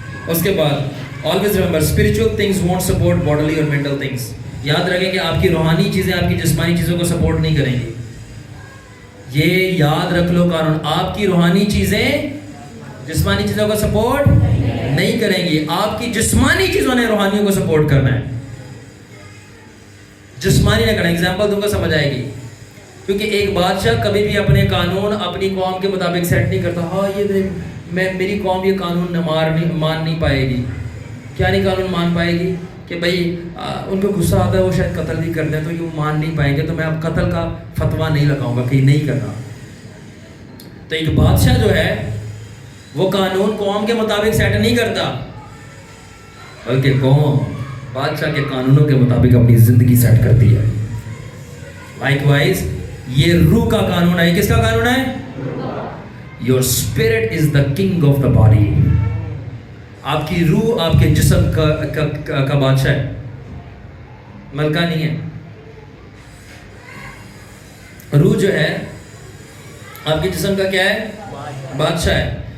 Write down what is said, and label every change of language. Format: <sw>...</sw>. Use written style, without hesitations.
<ur>اس کے بعد</ur> <en>always remember spiritual things won't support bodily or mental things.</en> <ur>یاد رکھیں کہ آپ کی روحانی چیزیں آپ کی جسمانی چیزوں کو سپورٹ نہیں کریں گی. یہ یاد رکھ لو قانون، آپ کی روحانی چیزیں جسمانی چیزوں کو سپورٹ نہیں کریں گی. آپ کی جسمانی چیزوں نے روحانیوں کو سپورٹ کرنا ہے، جسمانی نہ کرنا. ایگزامپل دوں گا سمجھ آئے گی. کیونکہ ایک بادشاہ کبھی بھی اپنے قانون اپنی قوم کے مطابق سیٹ نہیں کرتا. ہاں یہ میری قوم یہ قانون مان نہیں پائے گی. کیا نہیں قانون مان پائے گی؟ کہ بھائی ان کو غصہ آتا ہے، وہ شاید قتل بھی کر دیں تو یہ مان نہیں پائیں گے، تو میں اب قتل کا فتویٰ نہیں لگاؤں گا کہ نہیں کرنا. تو ایک بادشاہ جو ہے وہ قانون قوم کے مطابق سیٹ نہیں کرتا، بلکہ قوم بادشاہ کے قانونوں کے مطابق اپنی زندگی سیٹ کرتی ہے.</ur> <en>Likewise,</en> <ur>یہ روح کا قانون ہے. کس کا قانون ہے؟</ur> <en>Your spirit is the king of the body.</en> <ur>آپ کی روح آپ کے جسم کا بادشاہ ہے, ملکہ نہیں ہے. روح جو ہے آپ کے جسم کا کیا ہے؟ بادشاہ ہے.</ur>